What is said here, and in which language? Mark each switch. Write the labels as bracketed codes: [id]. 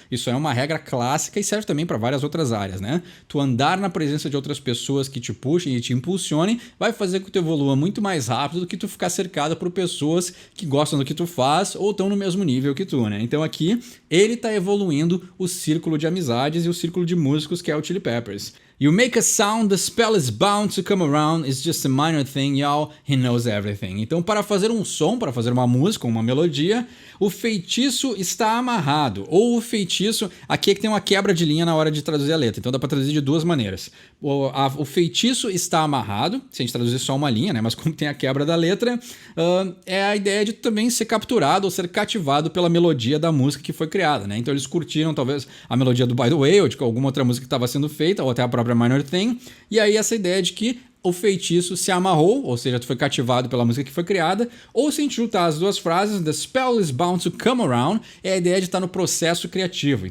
[pt] Isso é uma regra clássica e serve também para várias outras áreas, né? Tu andar na presença de outras pessoas que te puxem e te impulsionem vai fazer com que tu evolua muito mais rápido do que tu ficar cercado por pessoas que gostam do que tu faz ou estão no mesmo nível que tu, né? Então aqui ele tá evoluindo o círculo de amizades e o círculo de músicos que é o Chili Peppers. [en] You make a sound, the spell is bound to come around, it's just a minor thing, y'all, he knows everything. [pt] Então, para fazer um som, para fazer uma música, uma melodia, o feitiço está amarrado, ou o feitiço, aqui é que tem uma quebra de linha na hora de traduzir a letra, então dá para traduzir de duas maneiras. O feitiço está amarrado, se a gente traduzir só uma linha, né, mas como tem a quebra da letra, é a ideia de também ser capturado ou ser cativado pela melodia da música que foi criada, né? Então eles curtiram talvez a melodia do By The Way, ou de alguma outra música que estava sendo feita, ou até a própria Minor Thing, e aí essa ideia de que o feitiço se amarrou, ou seja, tu foi cativado pela música que foi criada, ou se a gente juntar as duas frases, the spell is bound to come around, é a ideia de estar no processo criativo.